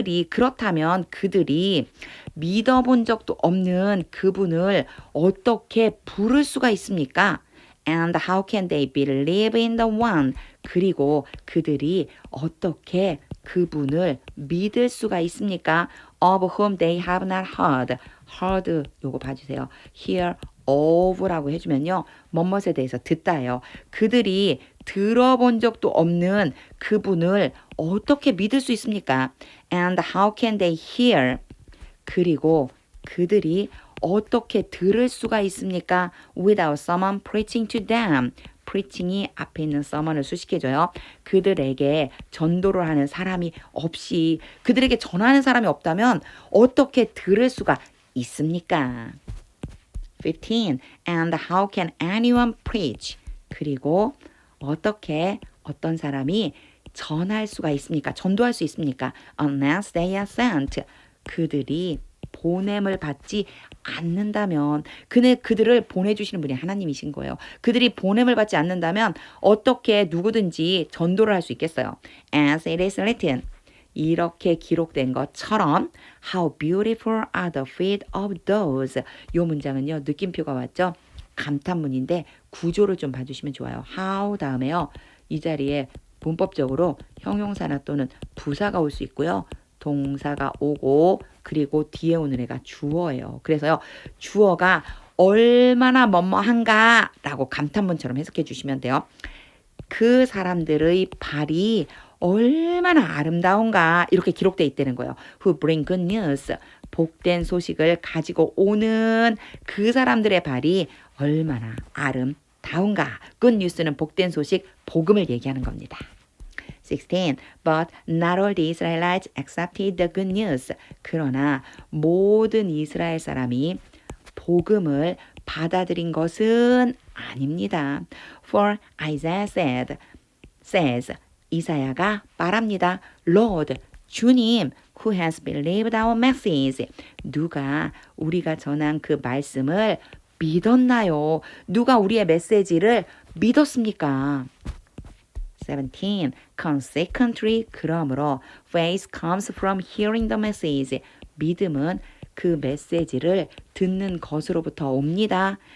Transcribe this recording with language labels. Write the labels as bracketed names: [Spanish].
[Korean] 그렇다면 그들이 믿어본 적도 없는 그분을 어떻게 부를 수가 있습니까? [English] And how can they believe in the one? [Korean] 그리고 그들이 어떻게 그분을 믿을 수가 있습니까? [English] Of whom they have not heard. [Korean] heard 요거 봐주세요. hear of라고 해주면요. 뭐뭇에 대해서 듣다예요. 그들이 들어본 적도 없는 그분을 어떻게 믿을 수 있습니까? [English] And how can they hear? [Korean] 그리고 그들이 어떻게 들을 수가 있습니까? [English] Without someone preaching to them. [Korean] preaching이 앞에 있는 someone을 수식해줘요. 그들에게 전도를 하는 사람이 없이 그들에게 전하는 사람이 없다면 어떻게 들을 수가 있습니까? 15. [English] And how can anyone preach? [Korean] 그리고 어떻게 어떤 사람이 전할 수가 있습니까? 전도할 수 있습니까? Unless they are sent. 그들이 보냄을 받지 않는다면 그들을 보내주시는 분이 하나님이신 거예요. 그들이 보냄을 받지 않는다면 어떻게 누구든지 전도를 할 수 있겠어요. [English] As it is written. [Korean] 이렇게 기록된 것처럼 How beautiful are the feet of those. 이 문장은요. 느낌표가 왔죠. 감탄문인데 구조를 좀 봐주시면 좋아요. How 다음에요. 이 자리에 문법적으로 형용사나 또는 부사가 올 수 있고요. 동사가 오고 그리고 뒤에 오는 애가 주어예요. 그래서요. 주어가 얼마나 뭐뭐한가 라고 감탄문처럼 해석해 주시면 돼요. 그 사람들의 발이 얼마나 아름다운가 이렇게 기록되어 있다는 거예요. [English] Who bring good news. [Korean] 복된 소식을 가지고 오는 그 사람들의 발이 얼마나 아름다운가. Good news는 복된 소식, 복음을 얘기하는 겁니다. 16. [English] But not all the Israelites accepted the good news. [Korean] 그러나 모든 이스라엘 사람이 복음을 받아들인 것은 아닙니다. [English] For Isaiah says 이사야가 말합니다. Lord, 주님, who has believed our message. [Korean] 누가 우리가 전한 그 말씀을 믿었나요? 누가 우리의 메시지를 믿었습니까? [English] 17. Consequently, 그러므로 faith comes from hearing the message. [Korean] 믿음은 그 메시지를 듣는 것으로부터 옵니다.